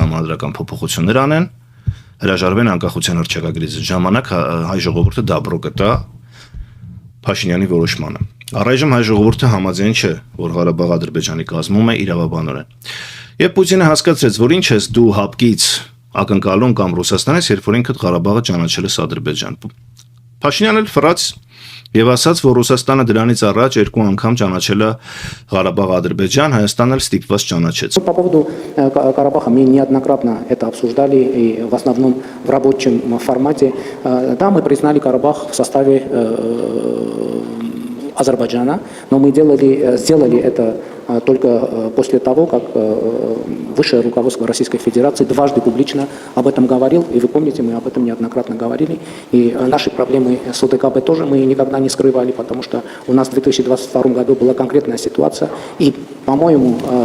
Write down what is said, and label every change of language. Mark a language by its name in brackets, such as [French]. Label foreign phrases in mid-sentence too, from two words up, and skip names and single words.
[Armenian] համանդրական փոփոխություններ անեն, հրաժարվեն անկախության հռչակագրից ժամանակ հայ ժողովուրդը դաբրո կտա Փաշինյանի որոշմանը։ Առայժմ հայ ժողովուրդը համաձայն չէ, որ Ղարաբաղ-Ադրբեջանի կազմում է իրավաբանորեն։ Եվ Պուտինը հասկացրեց, որ ինչ ես դու հապկից ակնկալում կամ Ռուսաստանից, երբ որ ինքդ Ղարաբաղը ճանաչել ես Ադրբեջան։ Փաշինյանն էլ ֆրաց եւ ասաց, որ Ռուսաստանը դրանից առաջ երկու անգամ ճանաչել է Ղարաբաղ-Ադրբեջան, Հայաստանն էլ ստիպված ճանաչեց։ [Russian] По поводу Карабаха мы неоднократно это обсуждали, и в основном в рабочем формате. Да, мы признали Карабах в составе Азербайджана, но мы сделали это только после того, как высшее руководство Российской Федерации дважды публично об этом говорил, и вы помните, мы об этом неоднократно говорили, и наши проблемы с ОДКБ тоже мы никогда не скрывали, потому что у нас в 2022 году была конкретная ситуация, и, по-моему,